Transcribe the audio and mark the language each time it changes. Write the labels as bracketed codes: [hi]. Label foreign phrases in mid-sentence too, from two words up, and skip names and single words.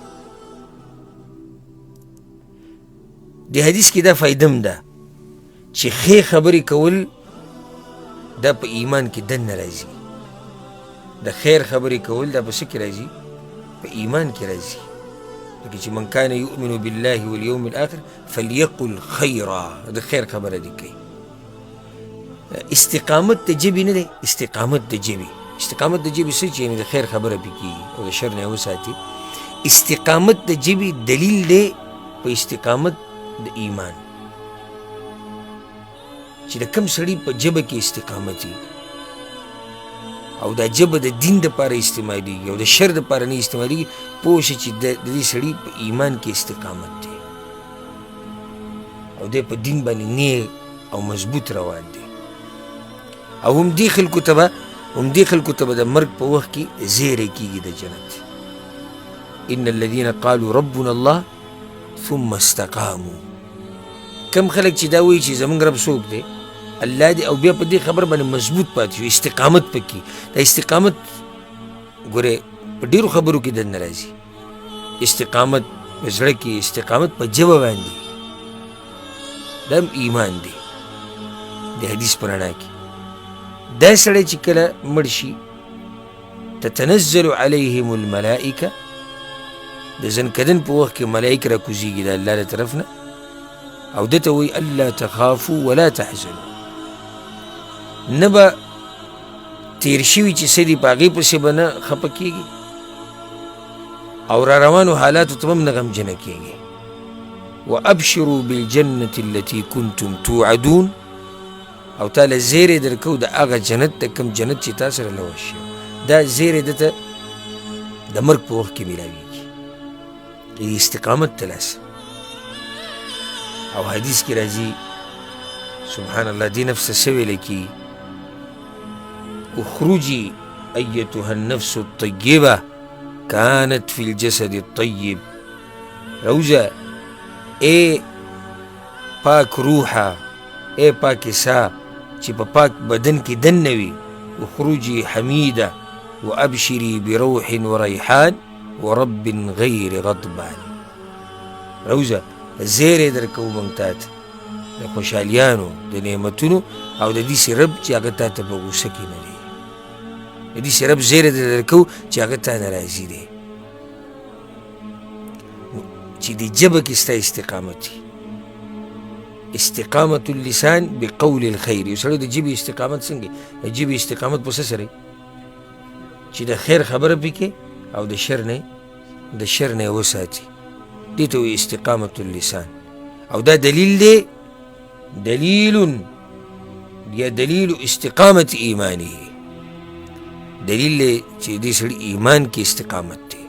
[ps] د حدیث کې دا فایده هم ده چې ښې خبرې کول دا په ایمان کې دننه راځي. د خیر خبرې کول دا په څه کې راځي؟ په ایمان کې راځي. لکه چې [ar] من کان یؤمن بالله والیوم الاخر فلیقل خیرا، [ps] د خیر خبره دې کوي. استقامت د ژبې نه دی، استقامت د ژبې څه چې یعنې د خیر خبره پې کېږي او د شر نه یې وساتي. استقامت د ژبې دلیل دی په استقامت د ایمان، چې د کم سړي په ژبه کې استقامت وي او دا ژبه د دین دپاره استعمالېږي او د شر دپاره نه استعمالېږي، پوه شه چې د دې سړي په ایمان کې استقامت دی او دی په دین باندې نیغ او مضبوط روان دی. او همدې خلکو ته به د مرګ په وخت کې زیری کېږي د جنت. [ar] ان الذین قالوا ربنا الله ثم استقاموا. [ps] کم خلک چې دا وایي چې زمونږ رب څوک دی؟ الله دی، او بیا په دې خبر باندې مضبوط پاتې شو، استقامت پکې. دا استقامت ګورې په ډېرو خبرو کې دننه راځي. استقامت په زړه کې، استقامت په ژبه باندې، دا هم ایمان دی د حدیث په رڼا کې. دا سړی چې کله مړ شي [ar] تتنزل علیهم الملائکه، [ps] د ځنکدن په وخت کې ملائک راکوزېږي د الله له طرف نه او ده ته وایي [ar] الا تخافوا ولا تحزنوا. [ps] نه به تیر شوي چې څه دي په هغې پسې به نه خفه کېږي او را روانو حالاتو ته هم نه غمجنه کېږي. [ar] وابشروا بالجنة التي كنتم توعدون، [ps] او تاله زیری درکو د هغه جنت د کوم جنت چې تا سره لوس شوی، دا زیری ده ته د مرګ په وخت کې میلاویږي د استقامت د لاسه. او حدیث کې راځي [ar] سبحان الله [ps] دې نفس څه ویلی کي [ar] اخرجي ایتها النفس الطیبه كانت في الجسد الطیب. [ps] روزه اے پاک روحه، اے پاک سا چې په پاک بدن کې دننه وي. [ar] اخرجي حمیده وابشري بروح وریحان ورب غیر غضبان. [ps] روزه زیری درکو موږ تا ته د خوشحالیانو د نعمتونو او د داسې رب چې هغه تا ته په غوسه کې نه دی. د داسې رب زیری درکو چې هغه تا نه راضي دی، چې د ژبه کې ستا استقامت وي. [ar] استقامت اللسان بقول الخیر. [ps] یو سړی د ژبې استقامت څنګه؟ د ژبې استقامت په څه سره چې د خیر خبره پې کې او د شر نه یې وساتي. دې ته وایي [ar] استقامت اللسان. [ps] او دا دلیل دی، دلیل استقامت ایمانه، دلیل دی چې دې سړي ایمان کې استقامت دی.